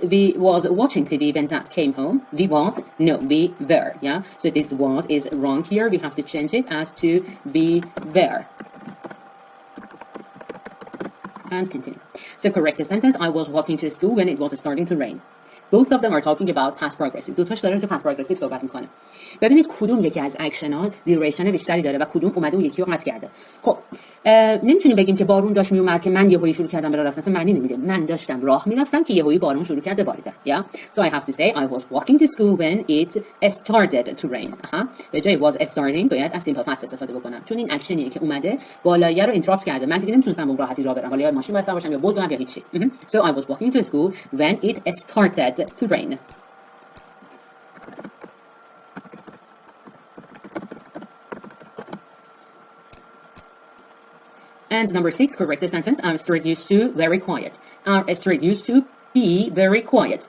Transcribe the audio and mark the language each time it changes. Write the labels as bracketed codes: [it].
[en] We was watching TV when dad came home. We was, no, we were, yeah? So this was is wrong here. We have to change it as to we were. And continue. So correct the sentence. I was walking to school when it was starting to rain. Both of them are talking about past progressive. [fa] دو تاش داره تو past progressive صحبت میکنه. ببینید کدوم یکی از اکشن ها دیوریشن بیشتری داره و کدوم اومده اون یکی رو قطع کرده. خب نمیتونیم بگیم که بارون داشت میومد که من یهویی شروع کردم به راه رفتن. اصلا معنی نمیده. من داشتم راه میرفتم که یهویی بارون شروع کرده باریدن. [en] Yeah. So I have to say I was walking to school when it started to rain. [fa] به جای was starting باید از simple past استفاده بکنم. چون این اکشنیه که اومده بالایه رو اینتراپت کرده. من دیگه نمیتونستم با راحتی راه برم. حالا یا ماشین بستم باشم یا بود یا هیچی. [en] So I was walking to school when it started to rain. And number 6, correct the sentence. I'm straight used to very quiet. Are straight used to be very quiet.